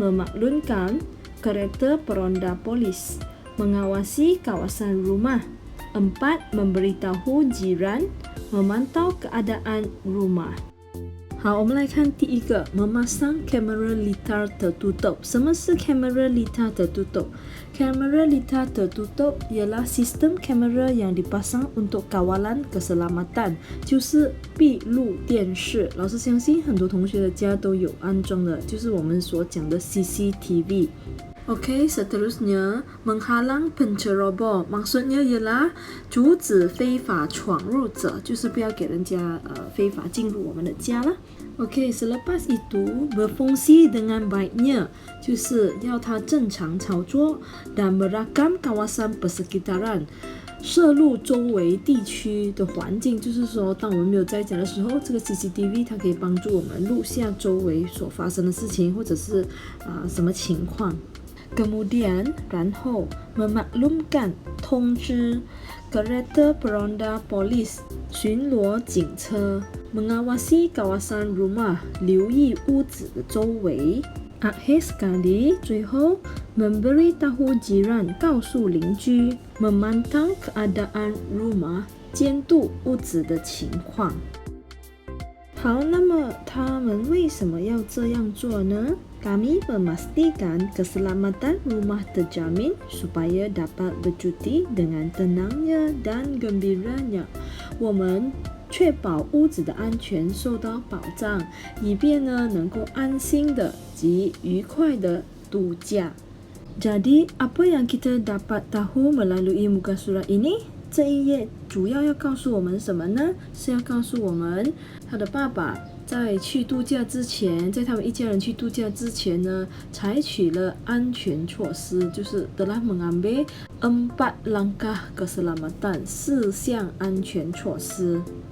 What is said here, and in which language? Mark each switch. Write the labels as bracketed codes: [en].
[ms] Memaklunkan kereta peronda polis, mengawasi kawasan rumah. 4. Memberitahu jiran, memantau keadaan rumah. [zh] 好，我们来看第一个 [ms] memasang kamera litar tertutup. 什么是 kamera litar tertutup? Kamera litar tertutup ialah sistem kamera yang dipasang untuk kawalan keselamatan， [zh] 就是闭路电视。老师相信很多同学的家都有安装的，就是我们所讲的 CCTV。 [ms] Okey, seterusnya menghalang penceroboh. Maksudnya ialah [zh] 阻止非法闯入者，就是不要给人家非法进入我们的家啦。 [ms] Okey, selepas itu berfungsi dengan baiknya， [zh] 就是要它正常操作。 [ms] dan merakam kawasan persekitaran， [zh] 摄录周围地区的环境，就是说当我们没有在家的时候，这个 CCTV 它可以帮助我们录下周围所发生的事情，或者是什么情况。 [ms] Kemudian, [zh] 然后 [ms] memaklumkan [zh] 通知 [ms] kereta peronda polis [zh] 巡逻警车 [ms] mengawasi kawasan rumah [zh] 留意屋子的周围 [ms] akhir sekali [zh] 最后 [ms] memberitahu jiran [zh] 告诉邻居 [ms] memantau keadaan rumah [zh] 监督屋子的情况。好，那么他们为什么要这样做呢？ [ms] Kami memastikan keselamatan rumah terjamin supaya dapat bercuti dengan tenangnya dan gembiranya. [zh] 我们确保屋子的安全受到保障，以便呢能够安心的及愉快的度假。 [ms] Jadi, apa yang kita dapat tahu melalui muka surat ini? [zh] 这一页主要要告诉我们什么呢？是要告诉我们他的爸爸在去度假之前，在他们一家人去度假之前呢，采取了安全措施，就是 [ms] telah mengambil 4 langkah keselamatan， [zh] 4项安全措施。